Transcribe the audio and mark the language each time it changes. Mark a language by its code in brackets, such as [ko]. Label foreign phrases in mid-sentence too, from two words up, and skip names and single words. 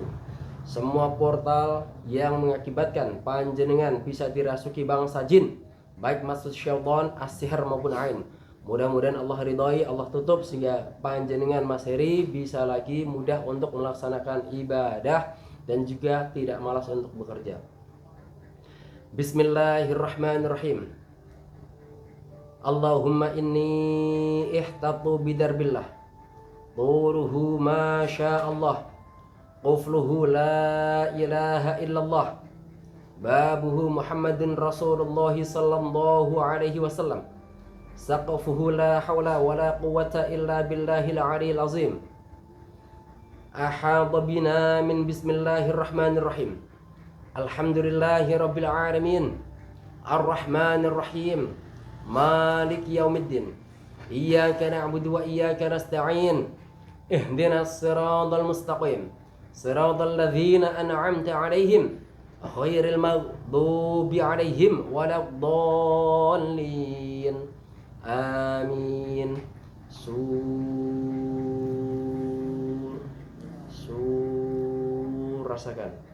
[id] Semua portal yang mengakibatkan panjenengan bisa dirasuki bangsa jin, baik maksud syaitan, as-sihr maupun ain, mudah-mudahan Allah ridhai, Allah tutup, sehingga panjenengan Mas Heri bisa lagi mudah untuk melaksanakan ibadah dan juga tidak malas untuk bekerja. [ar] Bismillahirrahmanirrahim. اللهم إني احتطت بدار الله، سورها ما شاء الله، قفلها لا إله إلا الله، بابها محمد رسول الله صلى الله عليه وسلم، سقفها لا حول ولا قوة إلا بالله العلي العظيم. أحاط بنا من بسم الله الرحمن الرحيم الحمد لله رب العالمين الرحمن الرحيم مالك يوم الدين إياك نعبد وإياك نستعين اهدنا الصراط المستقيم صراط الذين أنعمت عليهم غير المغضوب عليهم ولا الضالين آمين [id] sur rasakan